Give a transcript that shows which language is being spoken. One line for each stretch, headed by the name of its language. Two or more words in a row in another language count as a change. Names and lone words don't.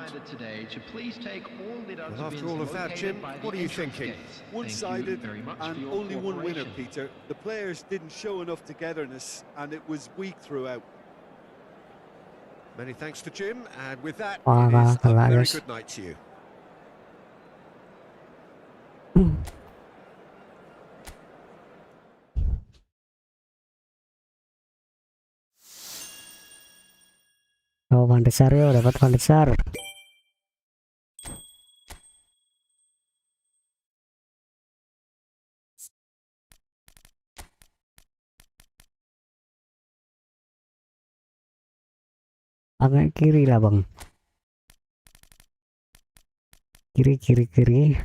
English: reminder today to please take all the Well, after all of that, Jim, what are you thinking? One-sided and only one winner, Peter. Peter. The players didn't show enough togetherness, and it was weak throughout. Many thanks to Jim, and with that, Wah, it is a kalah, very guys. good night to you.
Malay: Oh, Van de Sar, yo dapat Van de Sar. Agak kiri lah bang. Kiri kiri kiri.